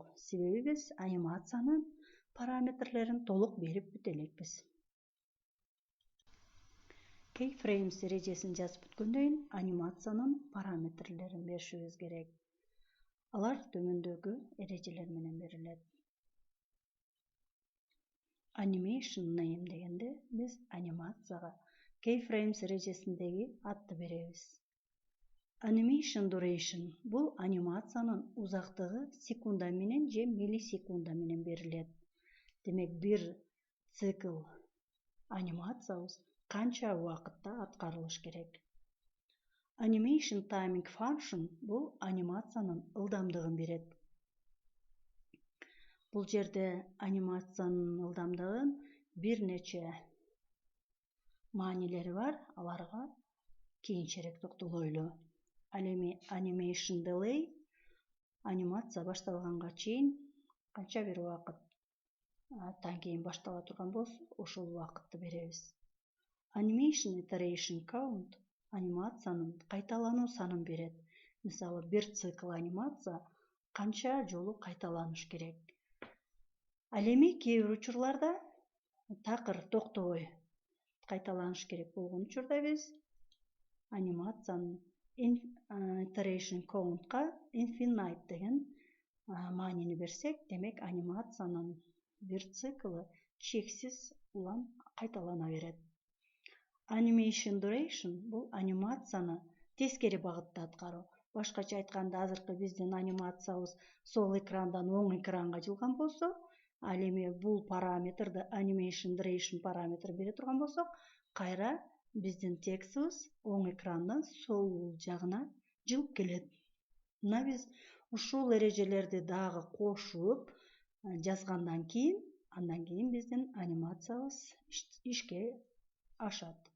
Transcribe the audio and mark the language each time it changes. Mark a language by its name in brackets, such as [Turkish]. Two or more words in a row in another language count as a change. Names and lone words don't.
[Kyrgyz] Себеби биз анимациянын параметрлерин толук берип бүтө элекпиз. Keyframes эрежесин жазып бүткөндөн кийин анимациянын параметрлерин беришибиз керек. Алар төмөндөгү эрежелер менен берилет. [English] Animation name [Kyrgyz] дегенде биз анимацияга Keyframes эрежесиндеги атты беребиз. [English] Animation duration [Kyrgyz] бул анимациянын узактыгы секунда менен же миллисекунда менен берилет. Демек бир цикл анимациябыз канча убакытта аткарылыш керек. [English] Animation timing function [Kyrgyz] бул анимациянын ылдамдыгын берет. Бул жерде анимациянын ылдамдыгын бир нече маанилери бар, аларга кийинчерээк токтолойлу. Ал эми [English] animation delay [Kyrgyz] анимация башталганга чейин канча бир убакыттан кийин баштала турган болсо, ошол убакытты беребиз. [English] Animation iteration count [Kyrgyz] анимациянын кайталануу санын берет. Мисалы, бир цикл анимация канча жолу кайталаныш керек. Ал эми кээ бир учурларда такыр токтобой кайталаныш керек болгон учурда биз анимациянын [English] iteration count'ка [Kyrgyz] infinite деген маанини берсек, демек анимациянын бир циклы чексиз улам кайталана берет. [English] Animation duration [Kyrgyz] бул анимацияны тескери багытта аткаруу. Башкача айтканда, азыркы биздин анимациябыз сол экрандан оң экранга жылган болсо, ал эми бул параметрди [English] animation duration [Kyrgyz] параметр бере турган болсок, кайра биздин текстибиз оң экрандан сол жагына жылып келет. Мына биз ушул эрежелерди дагы кошуп жазгандан кийин, андан кийин биздин анимациябыз ишке ашат.